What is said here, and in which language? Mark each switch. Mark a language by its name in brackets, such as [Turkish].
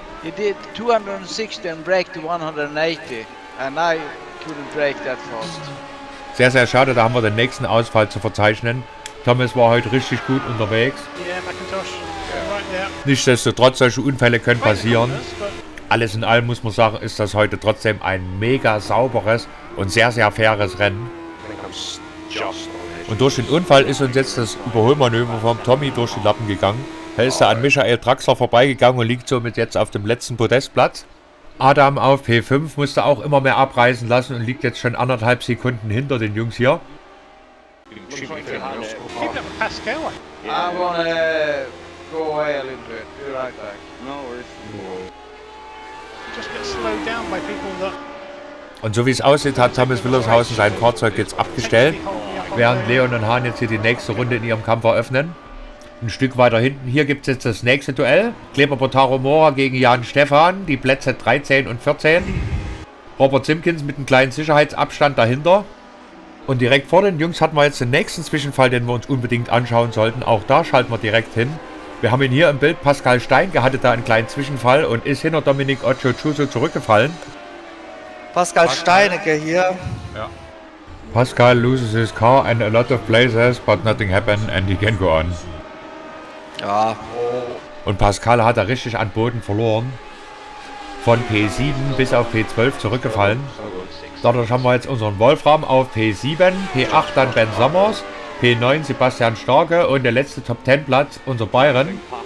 [English] He did 260 and braked to 180, and I couldn't brake that fast. [German] Sehr, sehr schade, da haben wir den nächsten Ausfall zu verzeichnen. Thomas war heute richtig gut unterwegs. Nichtsdestotrotz, solche Unfälle können passieren. Alles in allem muss man sagen, ist das heute trotzdem ein mega sauberes und sehr, sehr faires Rennen. Und durch den Unfall ist uns jetzt das Überholmanöver vom Tommy durch die Lappen gegangen. Da ist er an Michael Draxler vorbeigegangen und liegt somit jetzt auf dem letzten Podestplatz. Adam auf P5 musste auch immer mehr abreißen lassen und liegt jetzt schon 1,5 Sekunden hinter den Jungs hier. [English] Keep up with Pascal. I wanna go away a little bit. Be right back. No worries. Just get slowed down by people that. [German] Und so wie es aussieht, hat Thomas Willershausen sein Fahrzeug jetzt abgestellt, während Leon und Hahn jetzt hier die nächste Runde in ihrem Kampf eröffnen. Ein Stück weiter hinten, hier gibt es jetzt das nächste Duell. Kleber Botaro Mora gegen Jan Stefan, die Plätze 13 und 14. Robert Simpkins mit einem kleinen Sicherheitsabstand dahinter. Und direkt vor den Jungs hatten wir jetzt den nächsten Zwischenfall, den wir uns unbedingt anschauen sollten. Auch da schalten wir direkt hin. Wir haben ihn hier im Bild, Pascal Steinke hatte da einen kleinen Zwischenfall und ist hinter Dominic Oggiochuso zurückgefallen. Pascal Steinecke hier. Ja. [English] Pascal loses his car and a lot of places, but nothing happened and he can go on. [German] Ja. Und Pascal hat da richtig an Boden verloren. Von P7 bis auf P12 zurückgefallen. Dadurch haben wir jetzt unseren Wolfram auf P7, P8 dann Ben Sommers, P9 Sebastian Starke und der letzte Top-10-Platz unser Byron.